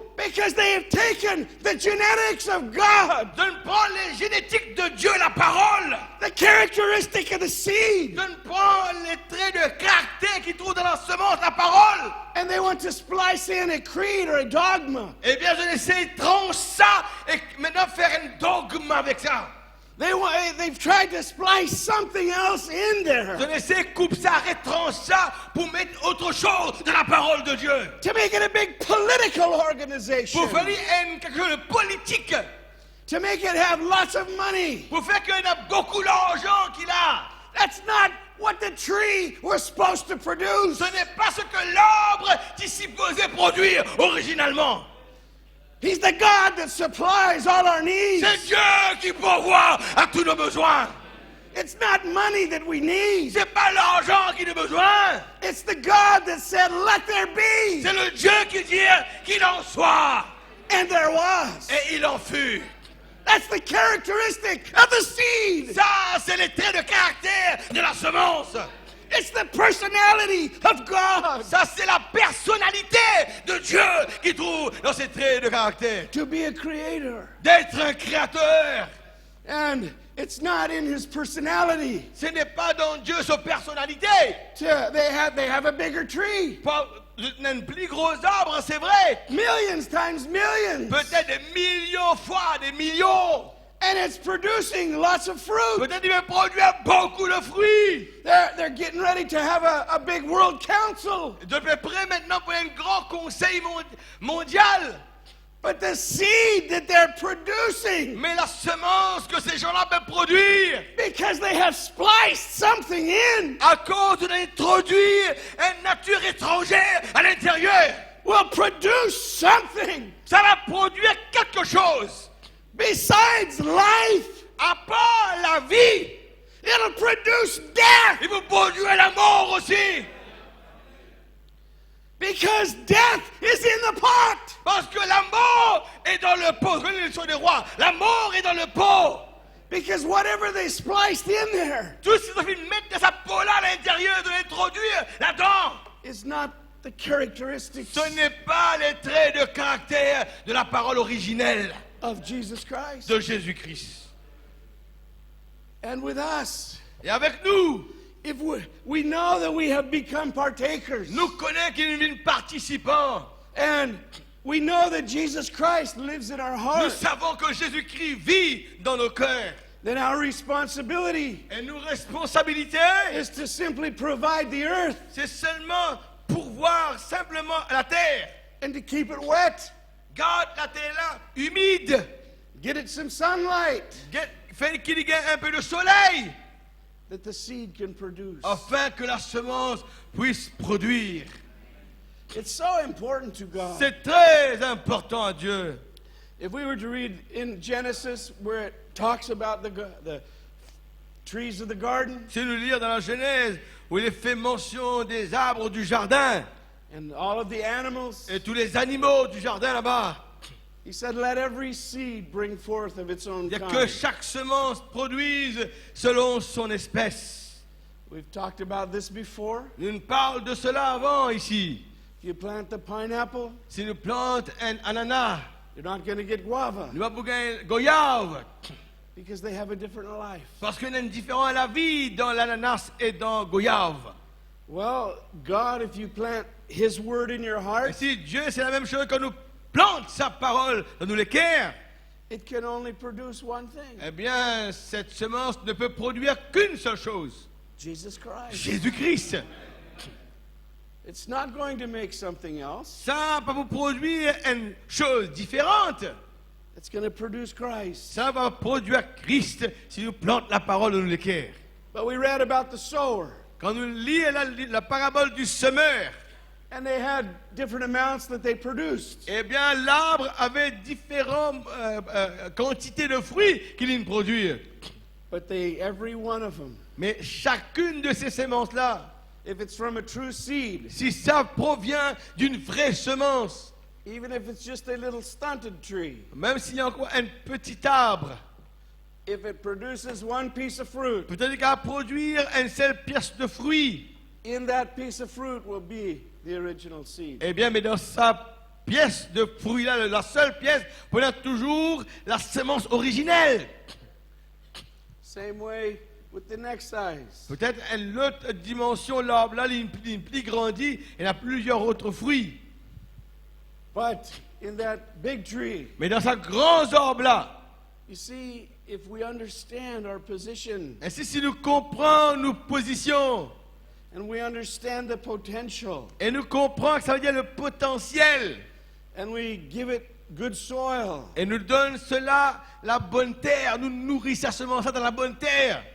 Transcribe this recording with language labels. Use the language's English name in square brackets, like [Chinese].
[English] because they have taken the genetics of God, [French] De ne prendre les génétiques de Dieu, la parole, [English] the characteristic of the seed, [French] de ne prendre les traits de caractère qui trouvent dans la semence, la parole. [English] and they want to splice in a creed or a dogma. [French] Eh bien, je essaie de trancher ça et maintenant faire un dogme avec ça. [English] They've tried to splice something else in [French] Je [English] there [French] essaie de couper ça, retrancher ça pour mettre autre chose dans la parole de Dieu. [English] to make it a big political organization, [French] Pour faire quelque chose de politique. [English] to make it have lots of money. [French] Pour faire qu'il y a beaucoup d'argent qu'il a. [English] That's not what the tree was supposed to produce. [French] Ce n'est pas ce que l'arbre est supposé produire originalement. [English] He's the God that supplies all our needs. [French] C'est Dieu qui pourvoit à tous nos besoins. [English] It's not money that we need. [French] C'est pas l'argent qui a besoin. [English] It's the God that said, let there be. [French] C'est le Dieu qui dit qu'il en soit. [English] And there was. [French] Et il en fut. [English] That's the characteristic of the seed. [French] Ça, c'est les traits de caractère de la semence. [English] It's the personality of God. [French] Ça, c'est la personnalité de Dieu qui trouve dans ces traits de caractère. [English] To be a creator. [French] D'être un créateur. [English] And it's not in his personality. [French] Ce n'est pas dans Dieu sa personnalité. [English] They have a bigger tree. [French] Un plus gros arbre, c'est vrai. [English] Millions times millions. [French] Peut-être des millions fois, des millions. [English] And it's producing lots of fruit. [French] Peut-être il va produire beaucoup de fruits. [English] They're getting ready to have a big world council. [French] De peu près maintenant pour un grand conseil mondial. [English] But the seed that they're producing, [French] Mais la semence que ces gens-là peuvent produire, [English] because they have spliced something in, [French] à cause d'introduire une nature étrangère à l'intérieur, [English] will produce something [French] ça va produire quelque chose. [English] besides life. [French] À part la vie, [English] It'll produce death, [French] il va produire la mort aussi. [English] because death is in the pot. [French] Parce que la mort est dans le pot. Regardez l'élection des rois. La mort est dans le pot. [English] Because whatever they spliced in there [French] Tout ce qu'ils ont fait mettre dans sa peau-là à l'intérieur, de l'introduire là-dedans, [English] is not the characteristics [French] ce n'est pas les traits de caractère de la parole originelle [English] of Jesus Christ. [French] de Jésus-Christ. [English] And with us, [French] Et avec nous, [English] if we know that we have become partakers, [French] nous connaissons qu'il y a une participant. [English] and we know that Jesus Christ lives in our [French] Nous [English] hearts, [French] savons que Jésus-Christ vit dans nos cœurs. [English] then our responsibility [French] Et nos responsabilités, [English] is to simply provide the earth [French] c'est seulement pourvoir simplement la terre. [English] and to keep it wet, [French] Garde la terre là humide. [English] get it some sunlight, [French] Fais qu'il y ait un peu de soleil. [English] that the seed can produce. [French] Afin que la semence puisse produire. [English] It's so important to God. [French] C'est très important à Dieu. [English] If we were to read in Genesis where it talks about the trees of the garden [French] Si nous lire dans la Genèse, où il est fait mention des arbres du jardin [English] and all of the animals, [French] et tous les animaux du jardin là-bas, [English] he said, let every seed bring forth of its own [French] il y a que [English] kind. [French] chaque semence produise selon son espèce. [English] We've talked about this before. [French] Nous parlons de cela avant ici. [English] If you plant the pineapple, [French] Si nous plantons un ananas, [English] you're not going to get guava [French] nous allons gagner goyave. [English] because they have a different life. [French] Parce qu'il y a une différence à la vie dans l'ananas et dans goyave. [English] Well, God, if you plant His word in your [French] Et [English] heart, [French] si Dieu, c'est la même chose quand nous plante sa parole dans nos l'équerre, [English] it can only produce one thing: [French] eh bien, cette semence ne peut produire qu'une seule chose. [English] Jesus Christ. [French] Jésus-Christ. [English] It's not going to make something else. [French] Ça va vous produire une chose différente. [English] It's going to produce Christ. [French] Ça va produire Christ si nous plantons la parole dans nos l'équerre. [English] But we read about the sower, [French] Quand nous lisons la parabole du semeur, [English] and they had different amounts that they produced. [French] eh bien, l'arbre avait différentes quantités de fruits qu'il y produire. [English] But every one of them, [French] Mais chacune de ces semences-là, [English] if it's from a true seed, [French] si ça provient d'une vraie semence, [English] even if it's just a little stunted tree, [French] même s'il y a encore un petit arbre, [English] if it produces one piece of fruit, [French] peut-être qu'à produire une seule pièce de fruit, [English] in that piece of fruit will be the original seed. [French] eh bien, mais dans sa pièce de fruit-là, la seule pièce, on a toujours la semence originelle. [English] Same way with the next size. [French] Peut-être une autre dimension, l'arbre-là, il plus grandit, il a plusieurs autres fruits. [English] But in that big tree, [French] Mais dans sa grand arbre-là, [English] you see, if we understand our position [French] ainsi si nous comprenons nos positions, [English] and we understand the potential [French] et nous comprenons que ça veut dire le potentiel, [English] and we give it good soil [French] et nous donne cela la bonne terre, nous nourrissons sa semence dans la bonne terre,